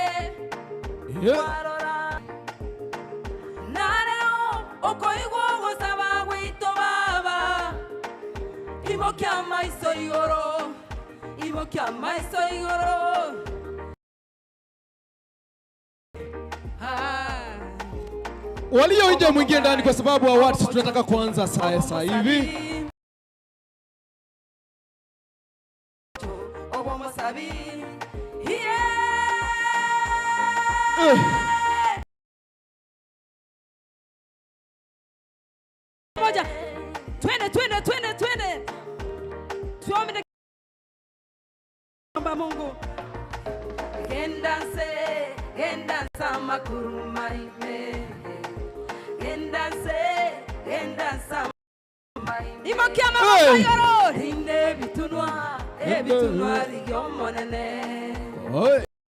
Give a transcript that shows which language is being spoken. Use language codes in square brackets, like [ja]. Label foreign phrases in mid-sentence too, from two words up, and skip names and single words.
[guz] Kwarora nareo okoigwo gusaba gwito baba. Ibokia maiso igoro. Ibokia maiso igoro. [sw] Walio nje mwingie ndani kwa sababu awards tunataka kuanza sasa hivi. Moja. Twende. Tuombe Omba Mungu. [guz] Gendansa makurumaime. Gendansa makurumaime. Imokia maboko yoro. Rinde bitunwa rigyomonene. Oi.